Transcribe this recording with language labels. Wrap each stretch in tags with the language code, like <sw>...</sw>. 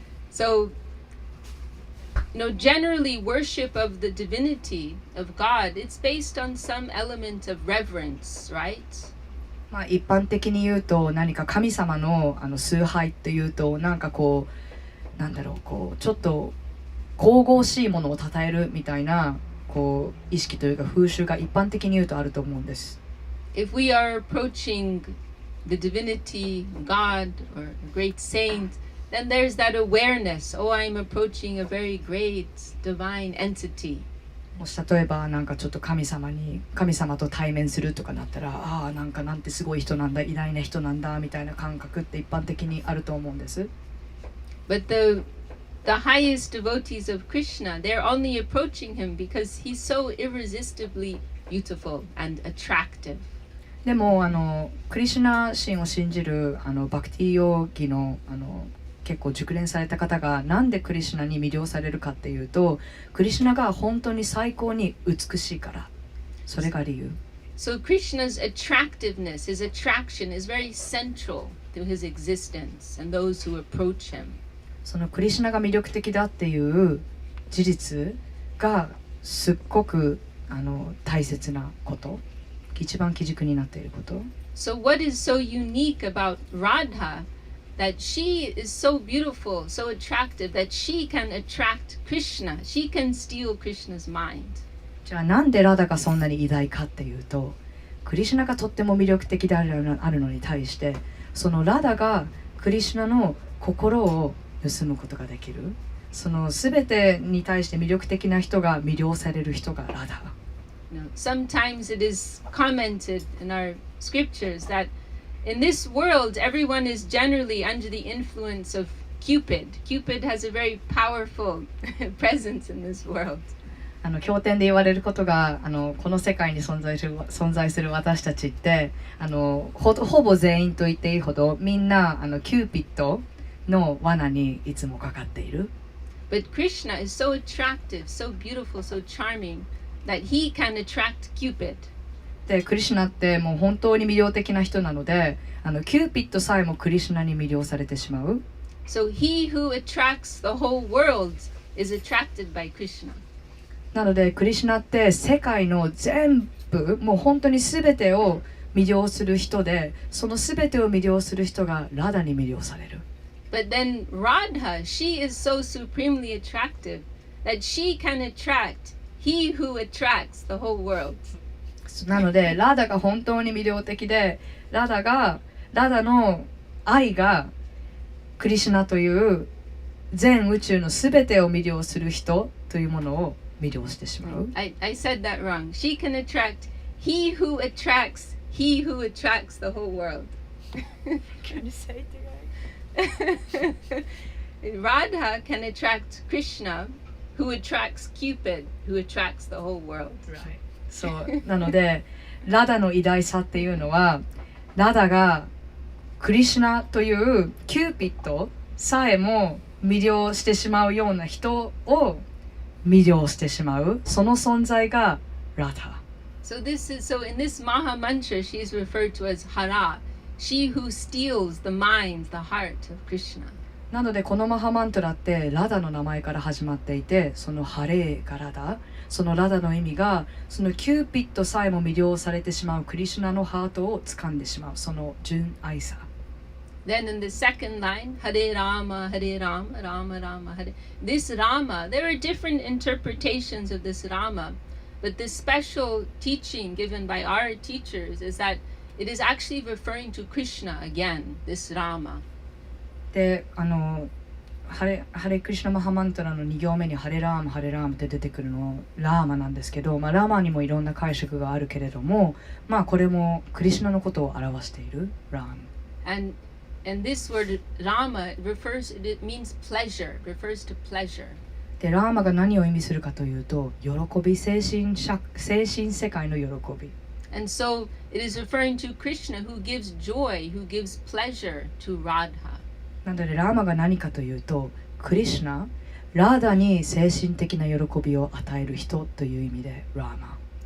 <en>So, generally worship of the divinity of God, it's based on some element of reverence, right?</en> <ja>一般的に言うと、何か神様の崇拝っていうと、なんかちょっと神々しいものを称えるみたいな意識というか風習が一般的に言うとあると思うんです。</ja> <en>If we are approaching the divinity, God, or a great saint, then there's that awareness. Oh, I'm approaching a very great divine entity.</en> <ja>もし例えばなんかちょっと神様と対面するとかなったら、なんてすごい人なんだ、偉大な人なんだみたいな感覚って一般的にあると思うんです。</ja> <en>But the the highest devotees of Krishna, they're only approaching him because he's so irresistibly beautiful and attractive.</en> <ja>でもクリシュナ神を信じるバクティヨギの結構熟練された方がなんでクリシュナに魅了されるかっていうと、クリシュナが本当に最高に美しいから。それが理由。</ja> <en>So Krishna's attractiveness, his attraction is very central to his existence and those who approach him.</en> <ja>そのクリシュナが魅力的だっていう事実がすっごく大切なこと、一番基軸になっていること。</ja> <en>So what is so unique about Radha that she is so beautiful, so attractive that she can attract Krishna, she can steal Krishna's mind?</en> <ja>じゃあなんでラダがそんなに偉大かっていうと、クリシュナがとっても魅力的であるのに対して、そのラダがクリシュナの心を盗むことができる。その全てに対して魅力的な人が魅了される人がラダ。</ja> <en>Sometimes it is commented in our scriptures that in this world everyone is generally under the influence of Cupid. Cupid has a very powerful presence in this world.</en> <ja>経典で言われることがこの世界に存在する私たちってほぼ全員と言っていいほどみんなキューピッドの罠にいつもかかっている。</ja> <en>But Krishna is so attractive, so beautiful, so charming that he can attract Cupid.</en> <ja>でクリシュナってもう本当に魅了的な人なのでキューピッドさえもクリシュナに魅了されてしまう。</ja> <en>So he who attracts the whole world is attracted by Krishna.</en> <ja>なのでクリシュナって世界の全部もう本当に全てを魅了する人で、その全てを魅了する人がラダに魅了される。</ja> <en>But then Radha, she is so supremely attractive that she can attract he who attracts the whole world.</en> <ja>なのでラダが本当に魅了的で、ラダの愛がクリシュナという全宇宙の全てを魅了する人というものを魅了してしまう。</ja> <en>I said that wrong. She can attract he who attracts the whole world. Can you say it again? Radha can attract Krishna, who attracts Cupid, who attracts the whole world.</en> <ja>そうなのでラダの偉大さっていうのは、ラダがクリシュナというキューピッドさえも魅了してしまうような人を魅了してしまう、その存在がラダ。</ja> <en>So in this Maha Mantra, she is referred to as Hara, she who steals the mind, the heart of Krishna.</en> <ja>なのでこのマハマントラってラダの名前から始まっていて、そのハレーがラダ、そのラダの意味がそのキューピッドさえも魅了されてしまうクリシュナのハートを掴んでしまう、その純愛さ。</ja> <en>Then in the second line, Hare Rama, Hare Rama, Rama Rama, Hare. This Rama, there are different interpretations of this Rama, but the special teaching given by our teachers is that it is actually referring to Krishna again, this Rama.</en> <ja>でハレクリシュナマハマントラの2行目にハレラーマハレラーマって出てくるのラーマなんですけど、ラーマにもいろんな解釈があるけれども、これもクリシュナのことを表しているラーマ。</ja> <en>And this word Rama it means pleasure, refers to pleasure.</en> <ja>でラーマが何を意味するかというと、喜び、精神世界の喜び。</ja> <en>And so it is referring to Krishna who gives joy, who gives pleasure to Radha.</en> <ja>なのでラーマが何かというと、クリシュナ、ラダに精神的な喜びを与える人という意味でラーマ。</ja>